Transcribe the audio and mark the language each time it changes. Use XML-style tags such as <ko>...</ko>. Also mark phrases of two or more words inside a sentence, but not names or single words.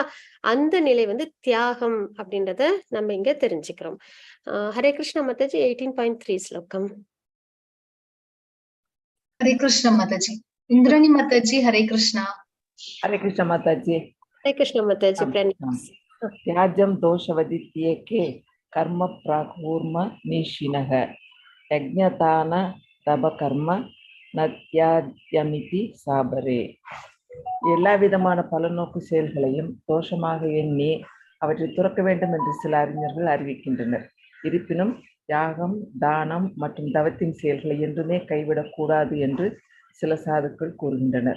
<ta>அந்த நிலை தியாகம் அப்படின்றத நம்ம இங்க தெரிஞ்சுக்கிறோம். ஹரே கிருஷ்ண மாதாஜி. 18.3 ஸ்லோகம். ஹரே கிருஷ்ண மாதாஜி. இந்திராணி மாதாஜி. ஹரே கிருஷ்ணா. ஹரே கிருஷ்ண மாதாஜி. ஹரே கிருஷ்ண மாதாஜி.</ta> <sa>त्याज्यं दोषवदित्येके कर्म प्राकूर्म निशिनः यज्ञतान तप कर्म न त्याज्यमिति चापरे.</sa> <ta>எல்லா விதமான பலநோக்கு செயல்களையும் தோஷமாக எண்ணி அவற்றை துறக்க வேண்டும் என்று சில அறிஞர்கள் அறிவிக்கின்றனர். இருப்பினும் யாகம், தானம் மற்றும் தவத்தின் செயல்களை என்றுமே கைவிடக்கூடாது என்று சில சாதுக்கள் கூறுகின்றனர்.</ta>